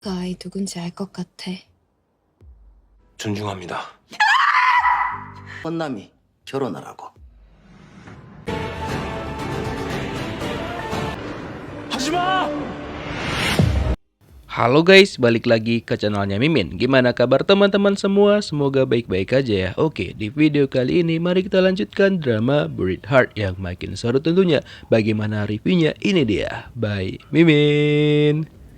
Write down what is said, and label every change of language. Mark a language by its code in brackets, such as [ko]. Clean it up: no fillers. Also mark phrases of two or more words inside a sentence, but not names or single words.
[ko] 그 아이 누군지 알 것 같아. 존중합니다. 헌남이 결혼하라고. 하지마! [id] Halo guys, balik lagi ke channelnya Mimin. Gimana kabar teman-teman semua? Semoga baik-baik aja ya. Oke, di video kali ini mari kita lanjutkan drama Buried Heart yang makin seru tentunya. Bagaimana reviewnya? Ini dia, by Mimin.